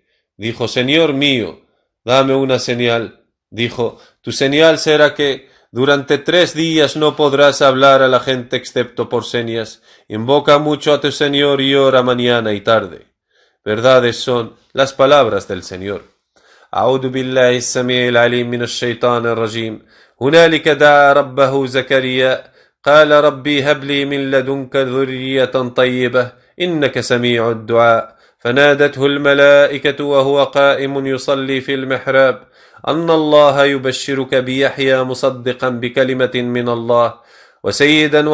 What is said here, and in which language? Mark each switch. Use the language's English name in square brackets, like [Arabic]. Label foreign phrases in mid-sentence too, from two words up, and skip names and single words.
[Spanish] Dijo, Señor mío, dame una señal. Dijo, tu señal será que durante 3 días no podrás hablar a la gente excepto por señas. Invoca mucho a tu Señor y ora mañana y tarde. Verdades son las palabras del Señor. [Arabic] أعوذ بالله السميع العليم من الشيطان الرجيم. هنالك دعا ربه زكريا قال ربي هب لي من لدنك ذرية طيبة إنك سميع الدعاء فنادته الملائكة وهو قائم يصلي في المحراب أن الله يبشرك بيحيى مصدقا بكلمة من الله وسيدا